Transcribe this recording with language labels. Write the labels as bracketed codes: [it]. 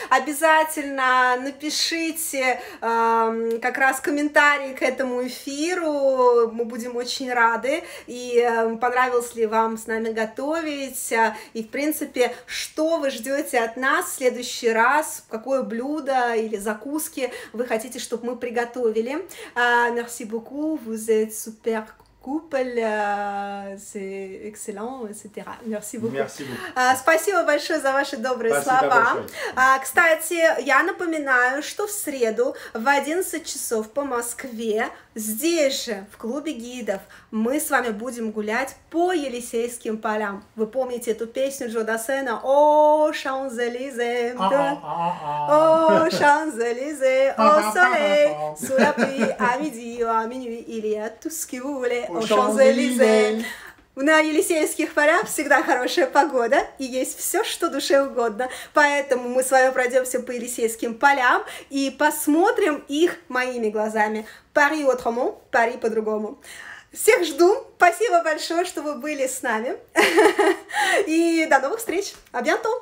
[ru] Обязательно напишите как раз комментарии к этому эфиру. Мы будем очень рады. И понравилось ли вам с нами готовить, и, в принципе, что вы ждете от нас в следующий раз, какое блюдо или закуски вы хотите, чтобы мы приготовили. [fr] Merci beaucoup, vous êtes super couple, c'est excellent, etc. Merci beaucoup. Merci beaucoup. [ru] Спасибо большое за ваши добрые слова. Кстати, я напоминаю, что в среду в 11 часов по Москве, здесь же, в клубе гидов, мы с вами будем гулять по Елисейским полям. Вы помните эту песню Джо Дассена [fr] «О, Champs-Élysées», «О, Champs-Élysées, au soleil, sous la pluie, à midi ou à minuit, il y a tout ce que vous voulez aux Champs-Élysées». [ru] На Елисейских полях всегда хорошая погода и есть все, что душе угодно. Поэтому мы с вами пройдемся по Елисейским полям и посмотрим их моими глазами. Пари autrement, Пари по-другому. Всех жду. Спасибо большое, что вы были с нами. И до новых встреч. [fr] À bientôt.